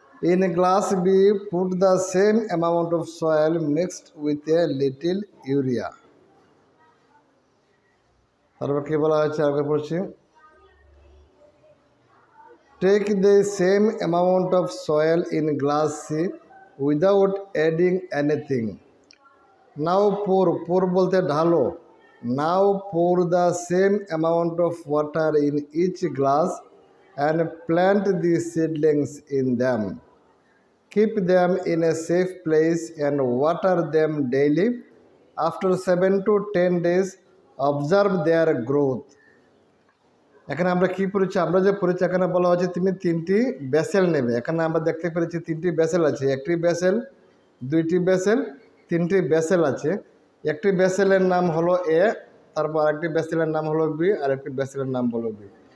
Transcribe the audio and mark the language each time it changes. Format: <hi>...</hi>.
<en>In glass B, put the same amount of soil mixed with a little urea.</en> <bn>তারপর কি বলা হয়েছে আগে পড়ছি,</bn> <en>take the same amount of soil in glass C without adding anything. Now pour</en> <bn>বলতে ঢালো।</bn> <en>Now pour the same amount of water in each glass and plant the seedlings in them. Keep them in a safe place and water them daily. After 7 to 10 days, observe their growth.</en> <bn>এখানে আমরা কি পড়েছি, যে পড়েছি এখানে বলা হচ্ছে তুমি 3টি ভেসেল নেবে। এখানে আমরা দেখতে পেরেছি 3টি ভেসেল আছে, একটি ভেসেল, 2টি ভেসেল, 3টি ভেসেল আছে। একটি ভেসেলের নাম হলো এ, তারপর আরেকটি ভেসেলের নাম হলো বি, আর একটি ভেসেলের নাম হলো বি।</bn>